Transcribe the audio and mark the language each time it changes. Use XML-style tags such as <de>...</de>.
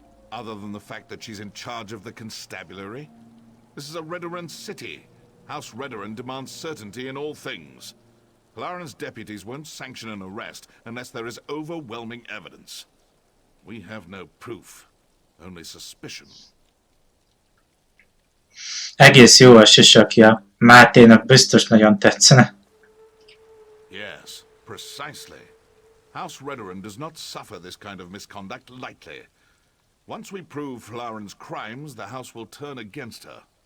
<en>Other than the fact that she's in charge of the constabulary, this is a Redoran city. House Redoran demands certainty in all things. Hlaren's deputies won't sanction an arrest unless there is overwhelming evidence. We have no proof, only suspicion.</en> <hu>Egész jó a sisakja. Máténak biztos nagyon tetszene.</hu> <en>Yes, precisely. House Redoran does not suffer this kind of misconduct lightly. Once we prove Hlaren's crimes, the house will turn against her.</en>